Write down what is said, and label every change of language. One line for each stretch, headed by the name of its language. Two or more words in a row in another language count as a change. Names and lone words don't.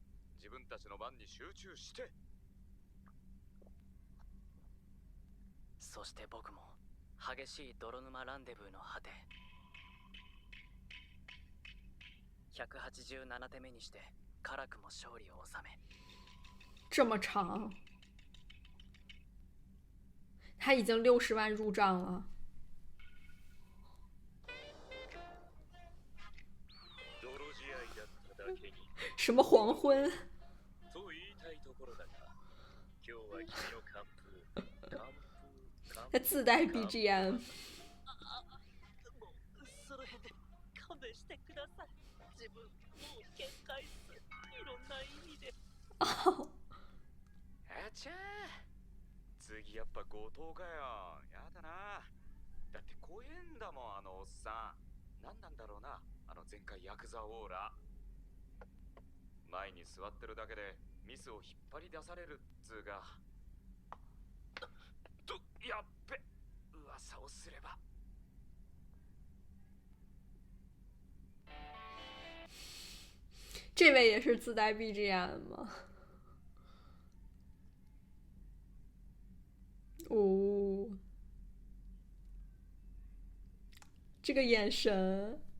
Japanese: 自分たちの番に集中して。そして僕も激しい泥沼ランデブーの果て。187手目にして辛くも勝利を収め。
Chinese: 这么长，他已经60万入账了。什么黄昏？他自带 BGM。
Japanese: その辺で勘弁してください。自分もう限界っす。いろんな意味で。あちゃー。次やっぱ強盗かよ。やだな。だって怖えんだもんあのおっさん。何なんだろうなあの前回ヤクザオーラ。前に座ってるだけでミスを引っ張り出されるっつうが。やっべ。噂をすれば。
Chinese: 这位也是自带 BGM 吗？哦，这个眼神。